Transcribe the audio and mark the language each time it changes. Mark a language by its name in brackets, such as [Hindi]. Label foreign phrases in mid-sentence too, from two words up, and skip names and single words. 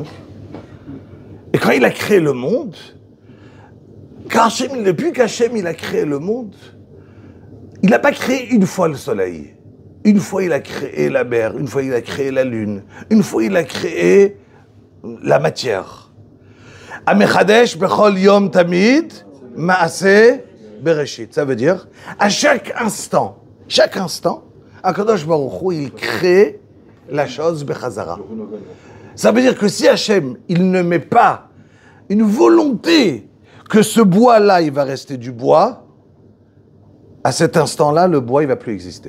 [French] Et quand il a créé le monde, depuis qu'Hachem il a créé le monde, il n'a pas créé une fois le soleil. Une fois il a créé la mer, une fois il a créé la lune, une fois il a créé la matière. [Hebrew] המחדש בכל יום תמיד מעשה בראשית. [French] Ça veut dire, à chaque instant, Akadosh Baruch Hu, il crée la chose bechazara. Ça veut dire que si Hachem, il ne met pas une volonté que ce bois-là, il va rester du bois, à cet instant-là, le bois, il va plus exister.